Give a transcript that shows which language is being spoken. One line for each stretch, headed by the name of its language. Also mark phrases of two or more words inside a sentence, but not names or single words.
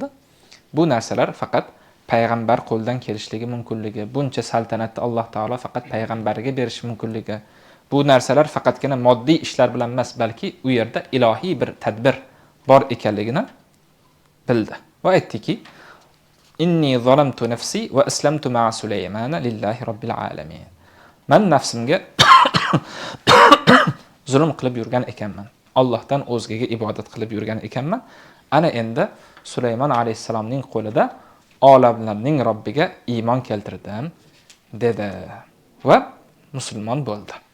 Uzbek: Bu narsalar faqat payg'ambar qo'ldan kelishligi mumkinligi, buncha saltanatni Alloh taolo faqat payg'ambariga berishi mumkinligi. Bu narsalar faqatgina moddiy ishlar bilan emas, balki u yerda ilohiy bir tadbir bor ekanligini bildi. Va aytdiki,
Arabic: إني ظلمت نفسي وأسلمت مع سليمان لله رب العالمين.
Uzbek: Men nafsimga zulm qilib yurgan ekanman. Allohdan o'zgaga ibodat qilib yurgan ekanman. Ana endi Sulaymon alayhisalomning qo'lida olamlarning Robbiga iymon keltirdim dedi va musulmon bo'ldi.